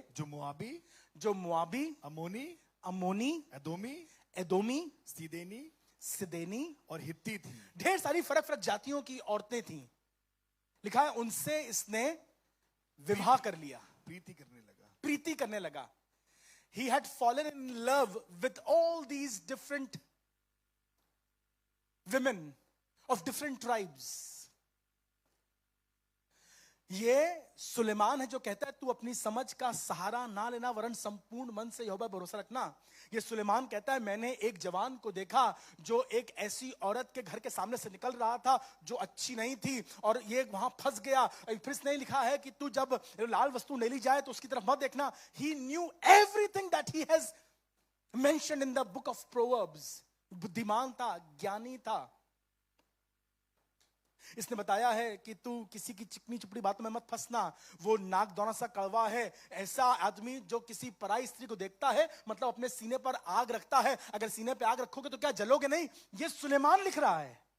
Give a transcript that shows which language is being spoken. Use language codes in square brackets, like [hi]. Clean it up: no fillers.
[hi] जो मुआबी अमोनी एदोमी सिदेनी और हित्ती थी, ढेर सारी फर्क फर्क जातियों की औरतें थीं। लिखा है उनसे इसने विवाह कर लिया, प्रीति करने लगा। [en] He had fallen in love with all these different women of different tribes. [hi] ये सुलेमान है जो कहता है तू अपनी समझ का सहारा ना लेना वरन संपूर्ण मन से यहोवा पर भरोसा रखना। ये सुलेमान कहता है मैंने एक जवान को देखा जो एक ऐसी औरत के घर के सामने से निकल रहा था जो अच्छी नहीं थी और ये वहां फंस गया। फिर इसने लिखा है कि तू जब लाल वस्तु ले ली जाए तो उसकी तरफ मत देखना। [en] He knew everything that he has mentioned in the book of Proverbs. [hi] बुद्धिमान था, ज्ञानी था। इसने बताया है कि तू किसी की चिकनी चुपड़ी बातों में मत फंसना, वो नाक दौना सा कड़वा है। ऐसा आदमी जो किसी पराई स्त्री को देखता है मतलब अपने सीने पर आग रखता है। अगर सीने पे आग रखोगे तो क्या जलोगे नहीं? ये सुलेमान लिख रहा है।